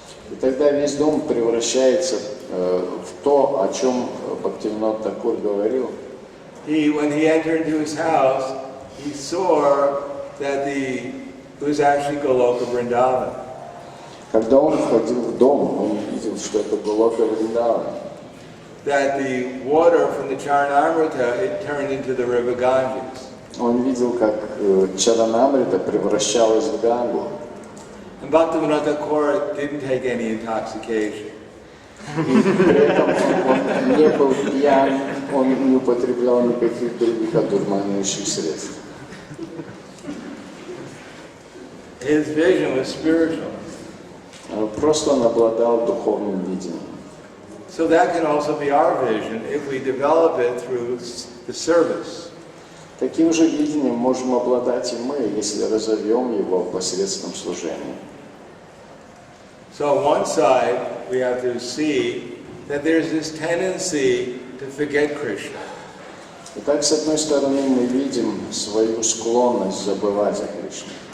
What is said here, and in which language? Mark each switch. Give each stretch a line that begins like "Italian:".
Russian: И тогда весь дом превращается в то, о чем Бхактивинода Тхакур говорил.
English: when he entered into his house, he saw that it was actually Goloka Vrindavan.
Russian: Когда он входил в дом, он видел, что это Голока Вриндаван.
English: That the water from the Charanamrita, it turned into the river Ganges.
Russian: Он видел, как Чаранамрита превращалась в Гангу.
English: And Bhaktivinoda Thakur didn't take any intoxication.
Russian: И при этом он не был пьян, он не употреблял никаких других одурманивающих средств.
English: His vision was spiritual.
Russian: Просто он обладал духовным видением.
English: So that can also be our vision if we develop it through the service.
Russian: Таким же видением можем обладать и мы, если разовьем его посредством служения.
English: So on one side, we have to see that there's this tendency to forget Krishna.
Russian: Итак, с одной стороны, мы видим свою склонность забывать о Кришне.